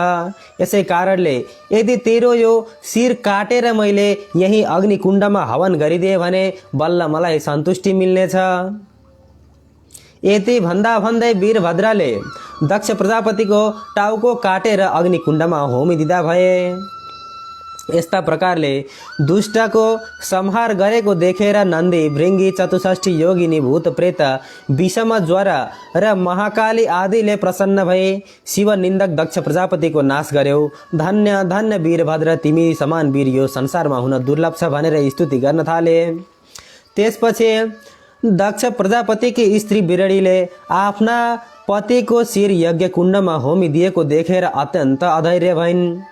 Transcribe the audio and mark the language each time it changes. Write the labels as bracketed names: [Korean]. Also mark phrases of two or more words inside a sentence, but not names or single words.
[Nepali] यसै कारणले यदि तेरो यो शिर काटेर मैले यही अग्निकुण्डमा हवन गरिदिए भने बल्ल मलाई सन्तुष्टि मिल्नेछ। यति भन्दा भन्दै वीरभद्रले दक्ष प्रजापतिको टाउको काटेर अग्निकुण्डमा होमिदिँदा भए। यस्ता प्रकारले दुष्टको संहार गरेको देखेर नन्दी, भृङ्गी, 64 योगिनी, भूत प्रेत, विषम ज्वर र महाकाली आदिले प्रसन्न भए। शिव निन्दक दक्ष प्रजापतिको नाश गर्यौ। धन्य धन्य वीरभद्र, तिमी समान वीर यो संसारमा हुन दुर्लभ छ भनेर स्तुति गर्न थाले। त्यसपछि दक्ष प्रजापतिकी स्त्री बिरडीले आफ्ना पतिको शिर यज्ञ कुण्डमा होमिदिएको देखेर अत्यन्त अधैर्य भइन्।